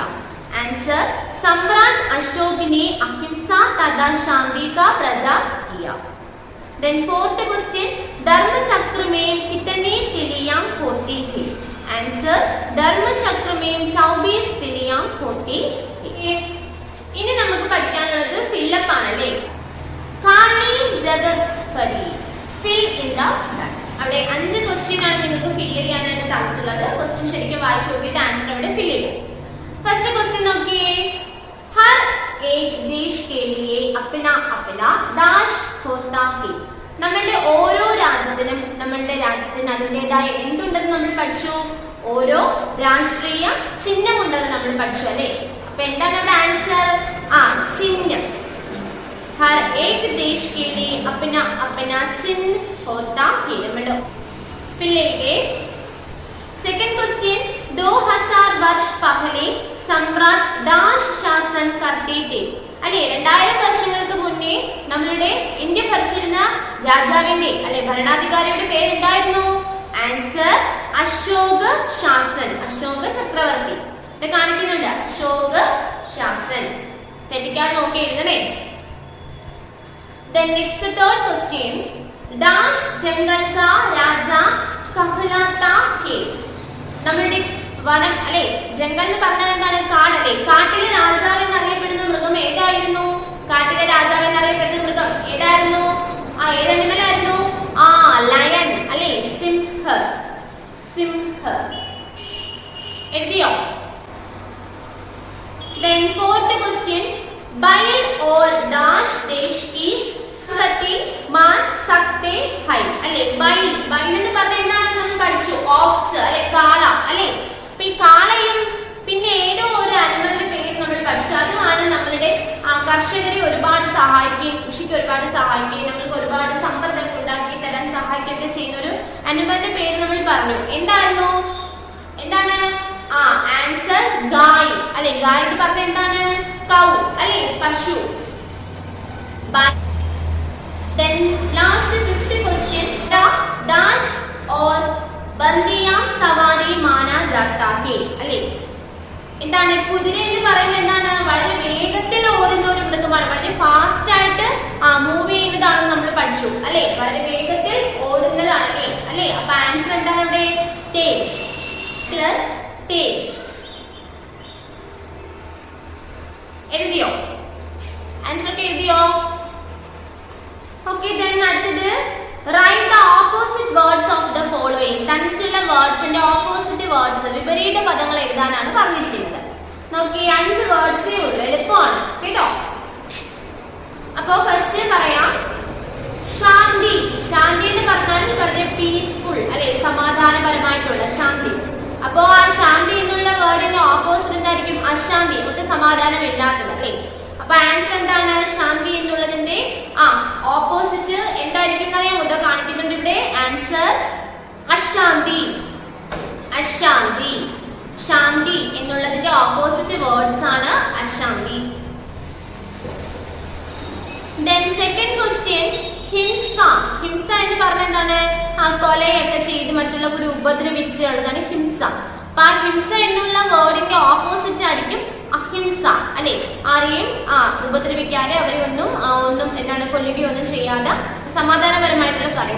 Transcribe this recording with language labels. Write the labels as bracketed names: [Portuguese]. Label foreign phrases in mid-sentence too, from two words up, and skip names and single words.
[Hindi] आंसर सम्राट अशोक ने अहिंसा तथा शांति का प्रचार किया. [English] then fourth question, [Hindi] धर्मचक्र में कितनी तिलियां होती है? आंसर धर्मचक्र में 24 तिलियां होती है. [Malayalam] ഇനി നമുക്ക് പഠിക്കാനുള്ളത് ഫില്ലപ്പ് ആണല്ലേ. [Hindi] खाली जगह भरो, [English] fill in the blanks. [Malayalam] അവിടെ 5 ക്വസ്റ്റ്യൻ ആണ് നിങ്ങൾക്ക് ഫിൽ ചെയ്യാനായിട്ട് തന്നിട്ടുള്ളത്. ക്വസ്റ്റ്യൻ ശരിക്കും വായിച്ചു നോക്കിയിട്ട് ആൻസർ അവിടെ ഫിൽ ചെയ്യും. ഫസ്റ്റ് ക്വസ്റ്റ്യൻ നോക്കിയേ. [Hindi] हर एक देश के लिए अपना अपना दाश होता है. [Malayalam] നമ്മളുടെ ഓരോ രാജ്യത്തിനും അതിൻ്റെതായ എന്തുണ്ടെന്ന് നമ്മൾ പഠിച്ചു? ഓരോ രാഷ്ട്രീയ ചിഹ്നമുണ്ടെന്ന് നമ്മൾ പഠിച്ചു അല്ലേ. അപ്പൊ എന്താണ് നമ്മുടെ ആൻസർ? ചിഹ്നം. [Hindi] हर एक देश के लिए अपना अपना चिन्ह होता है. [Malayalam] നമ്മുടെ പിള്ളേക്ക് [English] second question, [Hindi] 2000 वर्ष पहले सम्राट दास शासन करते थे. [Malayalam] അല്ലെ, 2000 വർഷങ്ങൾക്ക് മുന്നേ നമ്മളുടെ ഇന്ത്യ ഭരിച്ചിരുന്ന രാജാവിന്റെ അല്ലെ ഭരണാധികാരിയുടെ പേര് എന്തായിരുന്നു? ആൻസർ അശോക ശാസൻ, അശോക ചക്രവർത്തി. ഇവിടെ കാണിക്കുന്നുണ്ട് അശോക ശാസൻ. തെറ്റിക്കാൻ നോക്കി എഴുതണേ. [English] Then next third question. [Hindi] Dash जंगल का राजा कहलाता है. [Malayalam] നമ്മളുടെ വനം അല്ലെ, ജംഗൽ എന്ന് പറഞ്ഞാൽ എന്താണ്? കാട് അല്ലെ. കാട്ടിലെ രാജാവ് എന്നറിയപ്പെടുന്ന മൃഗം ഏതായിരുന്നു? കാട്ടിലെ രാജാവ് എന്നറിയപ്പെടുന്ന മൃഗം ഏതായിരുന്നു? ഏത് അനിമൽ ആയിരുന്നു? ലയൺ അല്ലെ, സിംഹ. സിംഹ എഴുതിയോ? [English] Then fourth question. [Hindi] बैल और dash देश की संपत्ति मान सकते हैं അല്ലെ. [Malayalam] ബൈൽ, ബൈൽ എന്ന് പറഞ്ഞാൽ എന്താണ്? നമ്മൾ പഠിച്ചു ഓക്സ് അല്ലെ, കാള അല്ലെ. അപ്പൊ ഈ കാളയും പിന്നെ ഏതോ ഒരു അനിമലിന്റെ പേര് നമ്മൾ പഠിച്ചു. അതുമാണ് നമ്മളുടെ കർഷകരെ ഒരുപാട് സഹായിക്കുകയും കൃഷിക്ക് ഒരുപാട് സഹായിക്കുകയും നമ്മൾക്ക് ഒരുപാട് സമ്പത്തൊക്കെ ഉണ്ടാക്കി തരാൻ സഹായിക്കുകയൊക്കെ ചെയ്യുന്ന ഒരു അനിമലിന്റെ പേര് നമ്മൾ പറഞ്ഞു. എന്തായിരുന്നു? എന്താണ്? ആൻസർ ഗായ് അല്ലെ. ഗായ് എന്ന് പറഞ്ഞാൽ എന്താണ്? കൗ അല്ലെ, പശു. [English] Then last fifth question. [Hindi] Dash और बंदिया सवारी माना जाता है അല്ലെ. [Malayalam] എന്താണ്? കുതിര എന്ന് പറയുന്നത് എന്താണ്? വളരെ വേഗത്തിൽ ഓടുന്ന ഒരു മൃഗമാണ്. വളരെ ഫാസ്റ്റ് ആയിട്ട് മൂവ് ചെയ്യുന്നതാണ് നമ്മൾ പഠിച്ചു അല്ലെ. വളരെ വേഗത്തിൽ ഓടുന്നതാണ് അല്ലെ. അല്ലെ. അപ്പൊ ആൻസർ എന്താണ് ഇവിടെ? തേജ്. തേജ് എഴുതിയോ? ആൻസർ ഒക്കെ എഴുതിയോ? ഓക്കെ. [English] then അടുത്തത് write the opposite words of the following. [Malayalam] തന്നിട്ടുള്ള വേർഡ്സിന്റെ ഓപ്പോസിറ്റ് വേർഡ്സ്, വിപരീത പദങ്ങൾ എഴുതാനാണ് പറഞ്ഞിരിക്കുന്നത്. നോക്കി, 5 വേർഡ്സേ ഉള്ളൂ, എളുപ്പമാണ് കേട്ടോ. അപ്പോ ഫസ്റ്റ് പറയാം ശാന്തി. ശാന്തി എന്ന് പറഞ്ഞാൽ വളരെ പീസ്ഫുൾ അല്ലെ, സമാധാനപരമായിട്ടുള്ള ശാന്തി. അപ്പോ ആ ശാന്തി എന്നുള്ള വേർഡിന്റെ ഓപ്പോസിറ്റ് എന്തായിരിക്കും? അശാന്തി, ഒട്ടും സമാധാനം ഇല്ലാത്തത് അല്ലെ. അപ്പൊ ആൻസർ എന്താണ്? ശാന്തി എന്നുള്ളതിന്റെ ഓപ്പോസിറ്റ് എന്തായിരിക്കും അറിയാമോ? ഇത് കാണിക്കുന്നുണ്ട് ഇവിടെ. ആൻസർ അശാന്തി. അശാന്തി. ശാന്തി എന്നുള്ളതിന്റെ ഓപ്പോസിറ്റ് വേർഡ്സ് ആണ് അശാന്തി. [English] Then second question. [Malayalam] ഹിംസ. ഹിംസ എന്ന് പറഞ്ഞാൽ എന്താണ്? കൊലയൊക്കെ ചെയ്ത് മറ്റുള്ളവരെ ഉപദ്രവിച്ച് ഉള്ളതാണ് ഹിംസ. അപ്പൊ ആ ഹിംസ എന്നുള്ള വേർഡിന്റെ ഓപ്പോസിറ്റ് ആയിരിക്കും അഹിംസ അല്ലെ. ആരെയും ഉപദ്രവിക്കാതെ അവരെ ഒന്നും എന്താണ് കൊല്ലുകയോ ഒന്നും ചെയ്യാതെ സമാധാനപരമായിട്ടുള്ള കാര്യങ്ങൾ.